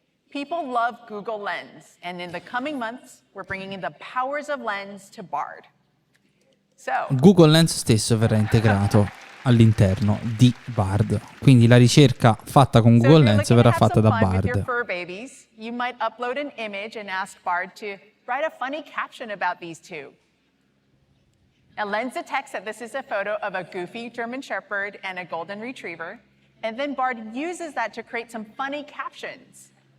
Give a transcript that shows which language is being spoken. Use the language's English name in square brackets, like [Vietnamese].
[English] People love Google Lens, and in the coming months, we're bringing in the powers of Lens to Bard. [Italian] Google Lens stesso verrà integrato all'interno di Bard. Quindi la ricerca fatta con Google Lens verrà fatta da Bard. [English] You might upload an image and ask Bard to write a funny caption about these two. Now Lens detects that this is a photo of a goofy German Shepherd and a golden retriever, and then Bard uses that to create some funny captions.